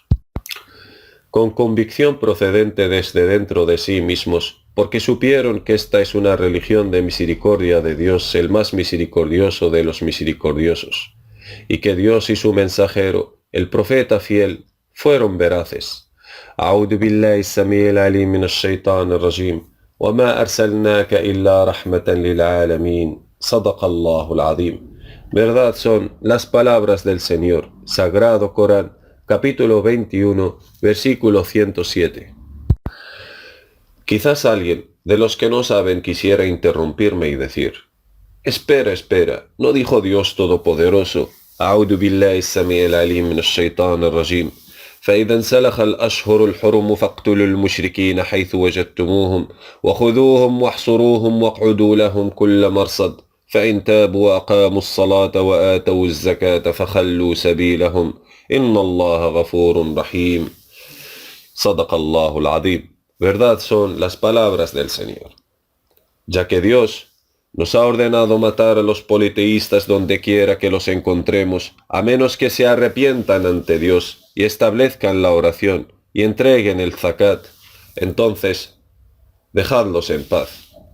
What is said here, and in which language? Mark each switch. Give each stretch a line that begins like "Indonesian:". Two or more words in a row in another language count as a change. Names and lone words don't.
Spanish: Con convicción procedente desde dentro de sí mismos, porque supieron que esta es una religión de misericordia de Dios, el más misericordioso de los misericordiosos, y que Dios y su mensajero, el profeta fiel, fueron veraces.
Arabic: أعوذ بالله السميع العليم من الشيطان الرجيم وما أرسلناك إلا رحمة للعالمين. صدق الله العظيم.
Spanish: Verdad son las palabras del Señor, Sagrado Corán, capítulo 21, versículo 107. Quizás alguien de los que no saben quisiera interrumpirme y decir: espera, ¿no dijo Dios Todopoderoso:
Arabic: أعوذ بالله السميع العليم من الشيطان الرجيم, فإذا انسلخ الأشهر الحرم فاقتلوا المشركين حيث وجدتموهم وخذوهم واحصروهم واقعدوا لهم كل مرصد فإن تابوا وأقاموا الصلاة وآتوا الزكاة فخلوا سبيلهم إن الله غفور رحيم. صدق الله العظيم.
Spanish: Verdad son las palabras del Señor, ya que Dios nos ha ordenado matar a los politeístas donde quiera que los encontremos, a menos que se arrepientan ante Dios y establezcan la oración y entreguen el zakat. Entonces, dejadlos en paz.